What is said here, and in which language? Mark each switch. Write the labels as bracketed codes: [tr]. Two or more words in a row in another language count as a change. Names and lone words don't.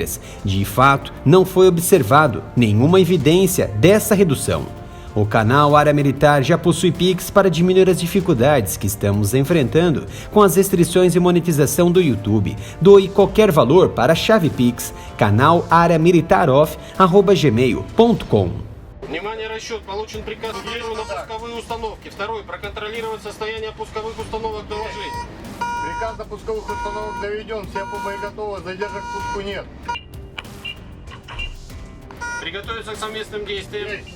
[pt] De fato, não foi observado nenhuma evidência dessa redução. O canal Área Militar já possui Pix para diminuir as dificuldades que estamos enfrentando com as restrições e monetização do YouTube. Doe qualquer valor para a chave Pix, canal-área-militar-off@gmail.com. [ru] Внимание, расчет. Получен приказ первый на пусковые установки. Второй. Проконтролировать состояние пусковых установок, доложить. Приказ на пусковых установок доведен, все боеготовы, задержек к пуску нет. Приготовиться к совместным действиям.